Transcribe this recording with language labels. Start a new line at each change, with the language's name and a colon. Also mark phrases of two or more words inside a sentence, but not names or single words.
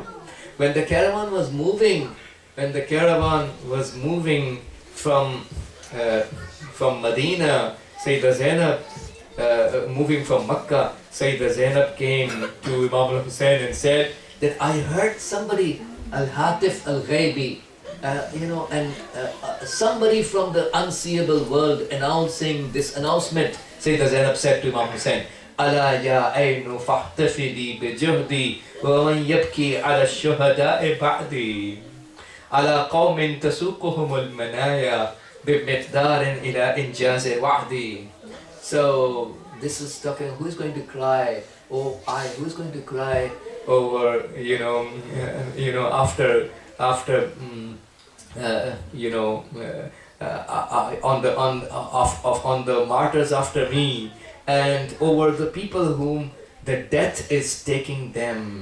English: When the caravan was moving, from Medina, Sayyedah Zainab moving from Makkah, Sayyedah Zainab came to Imam Hussain and said that I heard somebody,
Arabic: الهاتف الغيبي,
English: somebody from the unseeable world announcing this announcement. Sayyedah Zainab said to Imam Hussain,
Arabic: ألا يا عين فاحتفلي بجهدي ومن يبكي على الشهداء بعدي على قوم تسوقهم المنايا بمقدار إلى إنجاز وعدي.
English: So this is talking, who is going to cry? Oh, who is going to cry over, on the martyrs after me, and over the people whom the death is taking them.